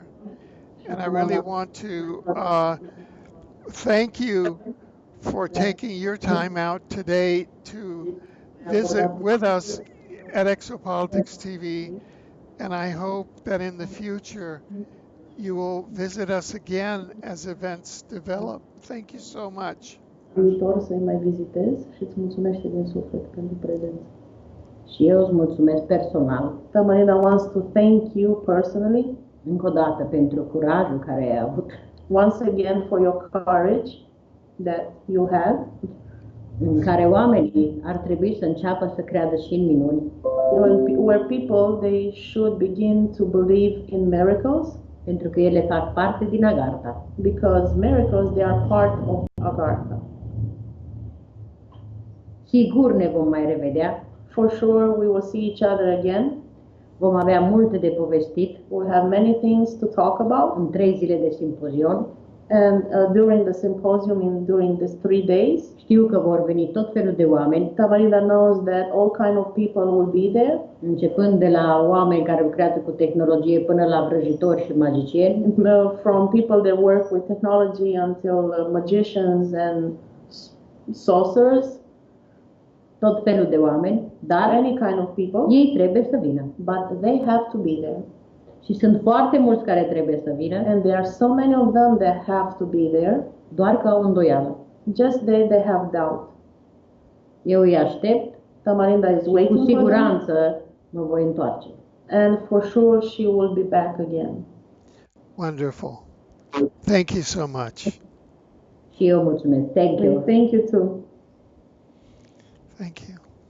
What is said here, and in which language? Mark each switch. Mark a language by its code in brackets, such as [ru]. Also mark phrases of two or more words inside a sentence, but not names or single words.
[en] And I really want to thank you for taking your time out today to visit with us at ExopoliticsTV, and I hope that in the future you will visit us again as events develop. Thank you so much. [ro] Viitor să-i mai vizitez și îți mulțumește din suflet pentru prezență. Și eu îți mulțumesc personal, [en] Tamarinda wants to thank you personally, [ro] încă o dată, pentru curajul care ai avut, [en] once again for your courage that you had, [ro] în care oamenii ar trebui să înceapă să creadă și în minuni, [en] where people, they should begin to believe in miracles, [ro] pentru că ele fac parte din Agartha. [en] because miracles, they are part of Agartha. [ro] Sigur ne vom mai revedea, [en] For sure, we will see each other again. [ro] vom avea multe de povestit [en] We'll have many things to talk about, [ro] în 3 zile de simpozion. [en] and during the symposium, during these 3 days, [ro] Știu că vor veni tot felul de oameni, [en] Tamarinda knows that all kind of people will be there, [ro] începând de la oameni care lucrează cu tehnologie până la vrăjitori și magicieni, [en] from people that work with technology until magicians and sorcerers, [ro] tot felul de oameni, dar [en] any kind of people, [ro] ei trebuie să vină. [en] but they have to be there. [ro] Și sunt foarte mulți care trebuie să vină, [en] And there are so many of them that have to be there, [ro] doar că au îndoială. [en] just they have doubt. [ro] Eu îi aștept, [en] Tamarinda is [ro] cu [en] waiting for them, [ro] siguranță mă voi întoarce. [en] and for sure she will be back again. Wonderful. Thank you so much. [ro] Și eu mulțumesc. [en] Thank you. And thank you too. Thank you.